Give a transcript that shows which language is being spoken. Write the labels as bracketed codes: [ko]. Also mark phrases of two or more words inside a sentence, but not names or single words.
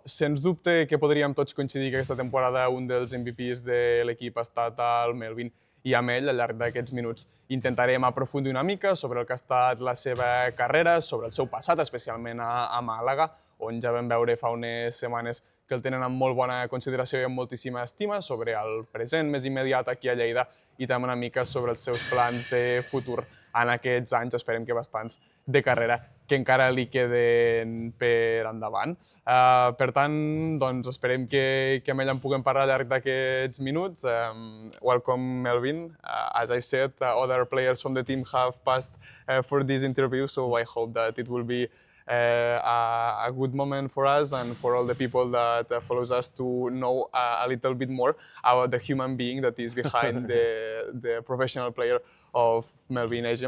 [ca] Sens dubte que podríem tots coincidir que aquesta temporada un dels MVPs de l'equip ha estat el Melvin, i amb ell, al llarg d'aquests minuts, intentarem aprofundir una mica sobre el que ha estat la seva carrera, sobre el seu passat, especialment a Màlaga, on ja vam veure fa unes setmanes que el tenen amb molt bona consideració i amb moltíssima estima, sobre el present més immediat aquí a Lleida i també una mica sobre els seus plans de futur en aquests anys, esperem que bastants, de carrera que encara li queden per endavant. Per tant, esperem que amb ell en puguem parlar al llarg d'aquests minuts. [en] Welcome, Melvin. As I said, other players from the team have passed for this interview, so I hope that it will be a good moment for us and for all the people that follows us to know a little bit more about the human being that is behind the professional player of Melvin Ejim.